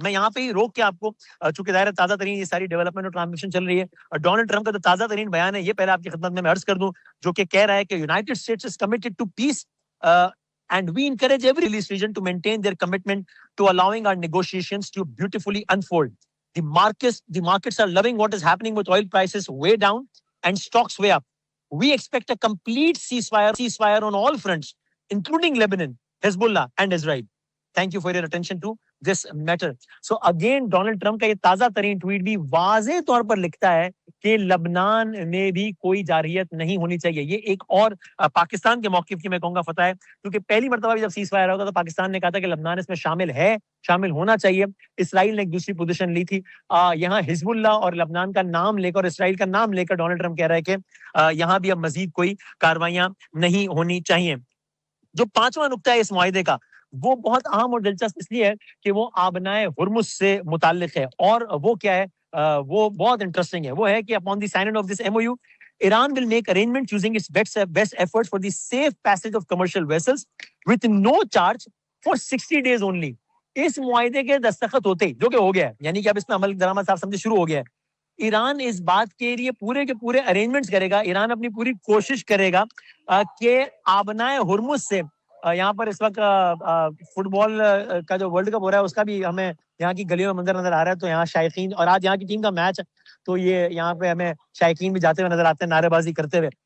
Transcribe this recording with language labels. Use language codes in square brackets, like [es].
[ur] میں یہاں پہ ہی روک کے آپ کو, چونکہ ظاہر تازہ ترین یہ ساری ڈیولپمنٹ اور ٹرانزیکشن چل رہی ہے, ڈونلڈ ٹرمپ کا جو تازہ ترین بیان ہے یہ پہلے آپ کی خدمت میں عرض کر دوں, جو کہ کہہ رہا ہے کہ [en] United States is committed to peace and we encourage every release region to maintain their commitment to allowing our negotiations to beautifully unfold. The markets are loving what is happening with oil prices way down and stocks way up. We expect a complete ceasefire on all fronts, including Lebanon, Hezbollah, and Israel. Thank you for your attention to this matter. So again, [ur] Donald Trump کا یہ تازہ ترین tweet بھی واضح طور پر لکھتا ہے کہ لبنان میں بھی کوئی جارحیت نہیں ہونی چاہیے. یہ ایک اور پاکستان کے موقف کی میں کہوں گا فتح ہے, کیونکہ پہلی مرتبہ بھی جب سیز فائر ہوگا تو پاکستان نے کہا تھا کہ لبنان اس میں شامل ہونا چاہیے. اسرائیل نے ایک دوسری پوزیشن لی تھی. یہاں حزب اللہ اور لبنان کا نام لے کر, اسرائیل کا نام لے کر ڈونلڈ ٹرمپ کہہ رہا ہے کہ یہاں بھی اب مزید کوئی کاروائیاں نہیں ہونی چاہیے. جو پانچواں نقطہ ہے اس معاہدے کا, وہ بہت اہم اور دلچسپ اس لیے ہے کہ وہ آبنائے ہرمز سے متعلق ہے, اور وہ کیا ہے, وہ بہت انٹرسٹنگ ہے. وہ ہے کہ [en] upon the signing of this MOU, Iran will make arrangements using its best efforts for the safe passage of commercial vessels with no charge for 60 days only. [ur] اس معاہدے کے دستخط ہوتے, جو کہ ہو گیا ہے, یعنی کہ اب اس میں عمل درآمد صاحب سمجھے شروع ہو گیا ہے, ایران اس بات کے لیے پورے کے پورے ارینجمنٹس کرے گا, ایران اپنی پوری کوشش کرے گا کہ آبنائے ہرمز سے, یہاں پر اس وقت فٹ بال کا جو ورلڈ کپ ہو رہا ہے اس کا بھی ہمیں یہاں کی گلیوں میں منظر نظر آ رہا ہے, تو یہاں شائقین, اور آج یہاں کی ٹیم کا میچ ہے تو یہ یہاں پہ ہمیں شائقین بھی جاتے ہوئے نظر آتے ہیں نعرے بازی کرتے ہوئے.